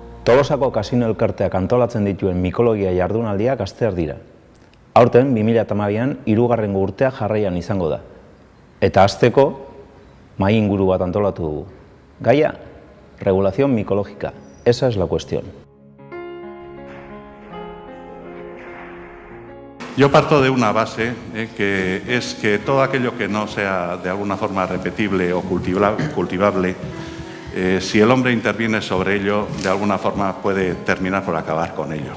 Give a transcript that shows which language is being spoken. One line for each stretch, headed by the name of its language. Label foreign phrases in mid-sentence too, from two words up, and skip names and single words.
Basque: Tolosako kasino elkarteak antolatzen dituen mikologia jardunaldiak hastear dira. Aurten 2012an 3. urtea jarraian izango da. Eta hasteko mahai inguru bat antolatu dugu. Gaia,
Spanish: regulación micológica. Esa es la cuestión. Yo parto de una base que es que todo aquello que no sea de alguna forma repetible o cultivable, si el hombre interviene sobre ello, de alguna forma puede terminar por acabar con ello.